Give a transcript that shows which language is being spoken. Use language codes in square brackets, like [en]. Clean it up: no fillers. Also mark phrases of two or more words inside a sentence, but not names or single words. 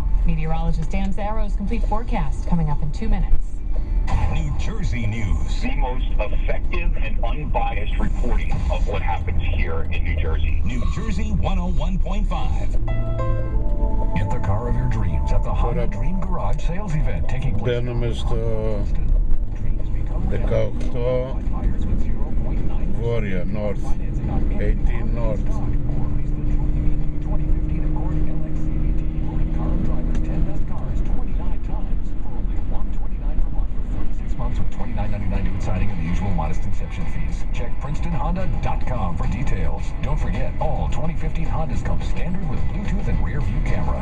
[en] Meteorologist Dan Zaro's complete forecast coming up in 2 minutes. New Jersey news. The most effective and unbiased reporting of what happens here in New Jersey. New Jersey 101.5. Get the car of your dreams at the Honda Dream Garage sales event taking place. [el] Μπαίνουμε στο 18 βόρεια, [en] north, 18 north. Months with $29.99 due signing and the usual modest inception fees. Check PrincetonHonda.com for details. Don't forget, all 2015 Hondas come standard with Bluetooth and rear view camera.